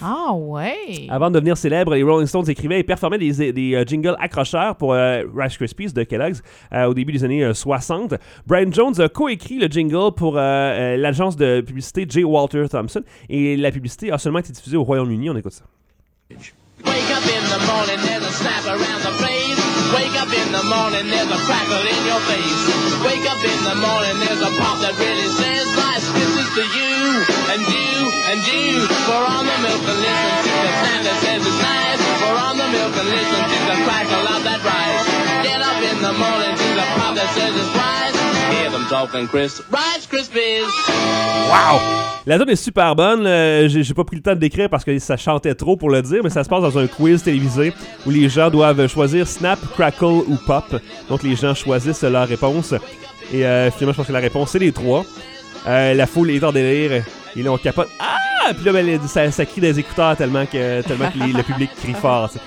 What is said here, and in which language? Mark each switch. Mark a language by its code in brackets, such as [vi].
[fr] Ah, ouais! Avant de devenir célèbre, les Rolling Stones écrivaient et performaient des jingles accrocheurs pour Rice Krispies de Kellogg's au début des années 60. Brian Jones a co-écrit le jingle pour l'agence de publicité J. Walter Thompson et la publicité a seulement été diffusée au Royaume-Uni. On écoute ça. [en] Wake up in the morning, there's a snap around the place. Wake up in the morning, there's a crackle in your face. Wake up in the morning, there's a pop that really says, my skills is for you, and you, and you. We're on the milk and listen to the sound that says it's nice. We're on the milk and listen to the crackle of that rice. Get up in the morning to the pop that says it's rice. Hear them talking crisp, Rice Krispies. Wow! [fr] La tune est super bonne, j'ai pas pris le temps de décrire parce que ça chantait trop pour le dire, mais ça se passe dans un quiz télévisé où les gens doivent choisir Snap, Crackle ou Pop. Donc les gens choisissent leur réponse, et finalement je pense que la réponse c'est les trois. La foule est en délire, et là on capote, ah! Puis là ben, ça crie des écouteurs tellement que le public crie fort.